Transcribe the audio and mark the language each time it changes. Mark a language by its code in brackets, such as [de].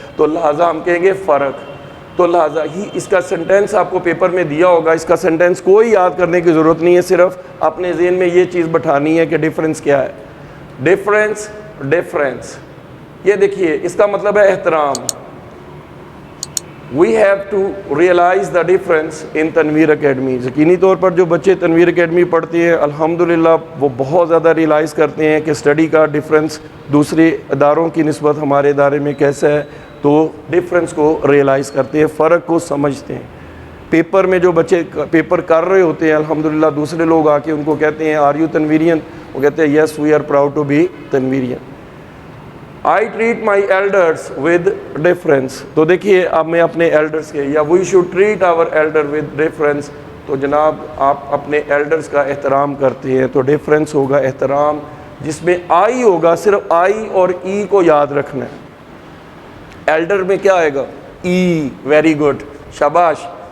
[ur] تو لہٰذا ہم کہیں گے فرق. تو لہٰذا ہی اس کا سینٹینس آپ کو پیپر میں دیا ہوگا، اس کا سینٹینس کوئی یاد کرنے کی ضرورت نہیں ہے، صرف اپنے ذہن میں یہ چیز بٹھانی ہے کہ ڈیفرنس کیا ہے. ڈیفرنس یہ دیکھیے، اس کا مطلب ہے احترام. [en] We have to realize the difference in Tanveer Academy. [ur] یقینی طور پر جو بچے تنویر اکیڈمی پڑھتے ہیں الحمدللہ وہ بہت زیادہ ریلائز کرتے ہیں کہ اسٹڈی کا ڈفرینس دوسرے اداروں کی نسبت ہمارے ادارے میں کیسا ہے. تو ڈفرینس کو ریلائز کرتے ہیں، فرق کو سمجھتے ہیں. پیپر میں جو بچے پیپر کر رہے ہوتے ہیں الحمدللہ دوسرے لوگ آ کے ان کو کہتے ہیں [en] are you Tanveerian, [ur] وہ کہتے ہیں [en] Yes we are proud to be Tanveerian. I treat my elders with deference. [ur] تو دیکھیے اب میں اپنے ایلڈرز کے، یا [en] we should treat our elder with deference. [ur] تو جناب آپ اپنے ایلڈرز کا احترام کرتے ہیں تو ڈیفرنس ہوگا احترام، جس میں آئی ہوگا. صرف آئی اور ای کو یاد رکھنا ہے. ایلڈر میں کیا آئے گا؟ ای. [en] very good, [ur] شاباش.